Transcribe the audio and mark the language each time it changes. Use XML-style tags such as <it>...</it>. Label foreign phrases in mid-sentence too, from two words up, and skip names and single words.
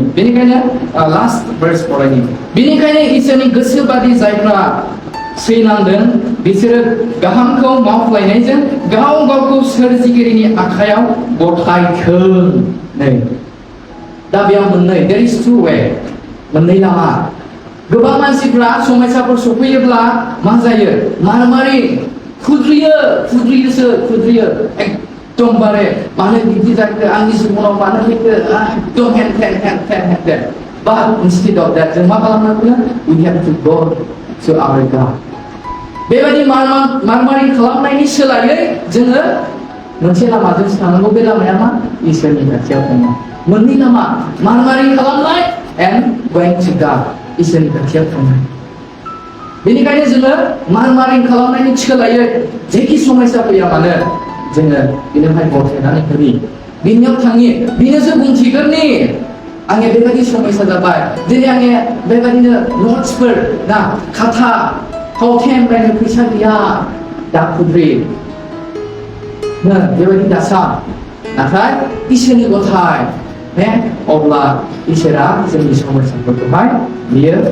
<brx>बेनिखायनो</brx> <en>last verse</en> <brx>फरायनि बेनिखायनो इसोरनि गोसो बादि जायफ्रा सैनांदों बिसोरो गाहामखौ मावफ्लायनायजों गाव गावखौ सोरजिगिरिनि आखायाव गथायथों नै दा बेयाव मोननै</brx> <en>there is two way</en> <brx>मोननै लामा गोबां मानसिफ्रा समयसाफोर सफैयोब्ला मा जायो मारामारि खुद्रियो एकदमबारे मानो बिदि जाखो आंनि जिबनाव मानो फैखो एकदम हेन</brx> <en>but instead of that</en> <brx>जों मा खालामनांगौ</brx> <en>we have to go to our</en> <brx>God बेबायदि मारामारि खालामनायनि सोलायै जोङो मोनसे लामाजों थांनांगौ बे लामाया मा इसोरनि खाथियाव थांनाय मोननै लामा मारामारि खालामनाय</brx> <en>and going to God</en> <brx>इसोरनि खाथियाव थांनाय बेनिखायनो जोङो मारामारि खालामनायनि सोलायै जेखि समयसा फैया मानो जोङो बेनिफ्राय गथायनानै होनि बिनियाव थाङि बिनोसो बुंथिगोननि आंनि बेबायदि समयसा जाबाय दिनै आंनि बेबायदिनो नोट्सफोर ना खाथा फावथेन बायनो फैसा गैया दा खुद्रि बेबायदि दासा नाथाय इसोरनि गथाय अब्ला इसोरा जोंनि समयसाफोरखौहाय बियो</brx>